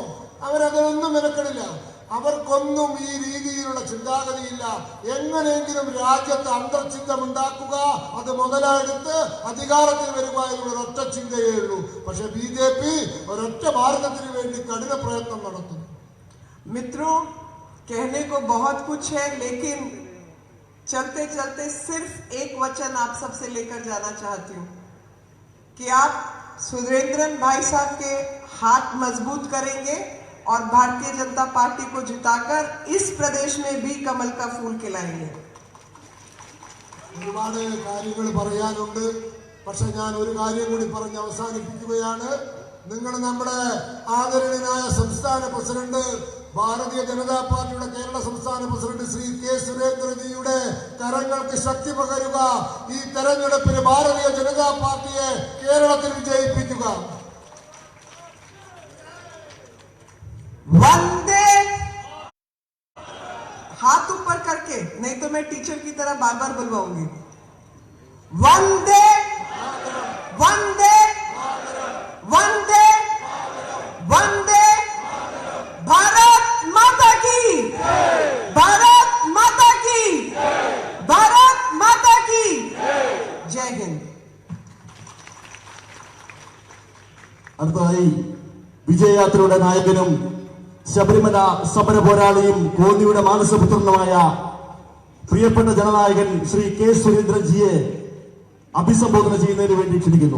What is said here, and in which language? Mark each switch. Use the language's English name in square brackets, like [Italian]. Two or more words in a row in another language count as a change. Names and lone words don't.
[Malayalam] അവരതൊന്നും മെനക്കെടില്ല. അവർക്കൊന്നും ഈ രീതിയിലുള്ള ചിന്താഗതിയില്ല. എങ്ങനെയെങ്കിലും രാജ്യത്ത് അന്തർചിന്തം ഉണ്ടാക്കുക, അത് മുതലെടുത്ത് അധികാരത്തിൽ വരുക എന്നുള്ള ഒറ്റ ചിന്തയേ ഉള്ളൂ. പക്ഷെ BJP ഒരൊറ്റ ഭാരതത്തിന് വേണ്ടി കഠിന പ്രയത്നം നടത്തുന്നു. [Hindi] मित्रों, कहने को बहुत कुछ है, लेकिन चलते चलते सिर्फ एक वचन आप सबसे लेकर जाना चाहती हूँ कि आप सुरेंद्रन भाई साहब के हाथ मजबूत करेंगे और भारतीय जनता पार्टी को जिताकर इस प्रदेश में भी कमल का फूल खिलाएंगे. [Malayalam] ഒരുപാട് കാര്യങ്ങൾ പറയാനുണ്ട്. പക്ഷെ ഞാൻ ഒരു കാര്യം കൂടി പറഞ്ഞ് അവസാനിപ്പിക്കുകയാണ്. നിങ്ങൾ നമ്മുടെ ആദരണീയനായ സംസ്ഥാന പ്രസിഡന്റ്, ഭാരതീയ ജനതാ പാർട്ടിയുടെ കേരള സംസ്ഥാന പ്രസിഡന്റ് ശ്രീ കെ സുരേന്ദ്രജിയുടെ കരങ്ങൾക്ക് ശക്തി പകരുക. ഈ തെരഞ്ഞെടുപ്പിൽ ഭാരതീയ ജനതാ പാർട്ടിയെ കേരളത്തിൽ വിജയിപ്പിക്കുക. [Hindi] वंदे, हाथ ऊपर करके, नहीं तो मैं टीचर की तरह बार बार बुलवाऊंगी. वंदे वंदे वंदे वंदे, भारत माता की, भारत माता की, भारत माता की जय हिंद. [Malayalam] അടുത്തതായി വിജയയാത്രയുടെ നായകനും ശബരിമല സമര പോരാളിയും കോന്നിയുടെ മാനസപുത്രനുമായ പ്രിയപ്പെട്ട ജനനായകൻ ശ്രീ കെ സുരേന്ദ്രൻജിയെ അഭിസംബോധന ചെയ്യുന്നതിന് വേണ്ടി ക്ഷണിക്കുന്നു.